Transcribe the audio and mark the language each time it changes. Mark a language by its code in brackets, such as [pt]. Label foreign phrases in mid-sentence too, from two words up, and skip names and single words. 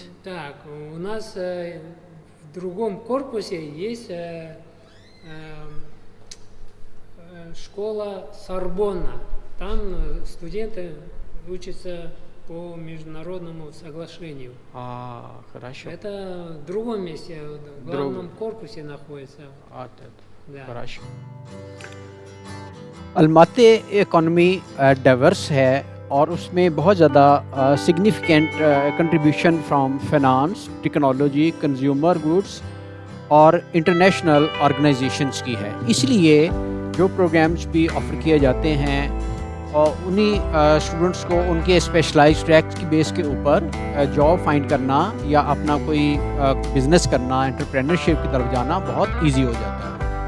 [ru] Так, у нас в другом корпусе есть школа Сорбонна. Там студенты учатся по международному соглашению. Хорошо. Это в другом месте, в главном корпусе находится. Да. Хорошо. [en] अलमाती economy diverse [ur] ہے اور اس میں بہت زیادہ [en] significant contribution from finance, technology, consumer goods اور international organizations [ur] کی ہے. اس لیے جو प्रोग्राम्स بھی ऑफ़र کیے جاتے ہیں اور انہی स्टूडेंट्स کو ان کے [en] specialized tracks [ur] کی बेस کے اوپر [en] job find [ur] کرنا یا اپنا کوئی बिज़नेस کرنا، एंटरप्रेन्योरशिप کی طرف جانا بہت ईजी ہو جاتا ہے।